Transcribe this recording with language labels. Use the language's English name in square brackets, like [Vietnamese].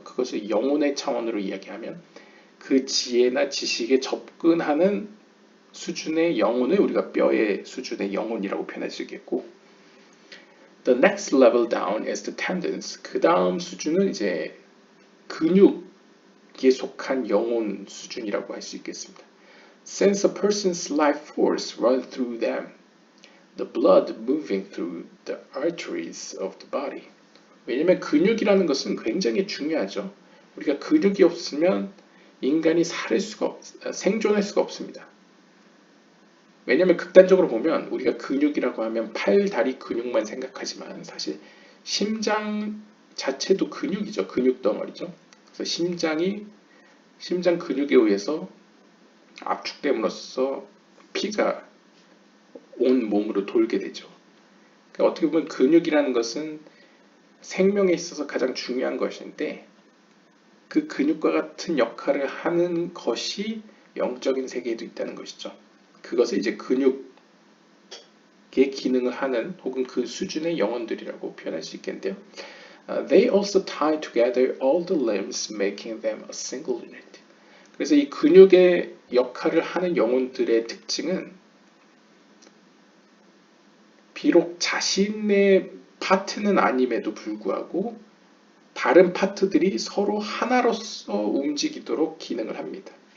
[Korean] 그것을 영혼의 차원으로 이야기하면 그 지혜나 지식에 접근하는 수준의 영혼을 우리가 뼈의 수준의 영혼이라고 표현할 수 있겠고, [English] the next level down is the tendons. [Korean] 그 다음 수준은 이제 근육에 속한 영혼 수준이라고 할 수 있겠습니다. [English] Since a person's life force runs through them, the blood moving through the arteries of the body. [Korean] 왜냐하면 근육이라는 것은 굉장히 중요하죠. 우리가 근육이 없으면 인간이 생존할 수가 없습니다. 왜냐하면 극단적으로 보면 우리가 근육이라고 하면 팔, 다리 근육만 생각하지만 사실 심장 자체도 근육이죠. 근육 덩어리죠. 그래서 심장 근육에 의해서 압축됨으로써 피가 온 몸으로 돌게 되죠. 그러니까 어떻게 보면 근육이라는 것은 생명에 있어서 가장 중요한 것인데 그 근육과 같은 역할을 하는 것이 영적인 세계에도 있다는 것이죠. 그것을 이제 근육의 기능을 하는 혹은 그 수준의 영혼들이라고 표현할 수 있겠는데요. [English] They also tie together all the limbs, making them a single unit. [Korean] 그래서 이 근육의 역할을 하는 영혼들의 특징은 비록 자신의 파트는 아님에도 불구하고 다른 파트들이 서로 하나로서 움직이도록 기능을 합니다.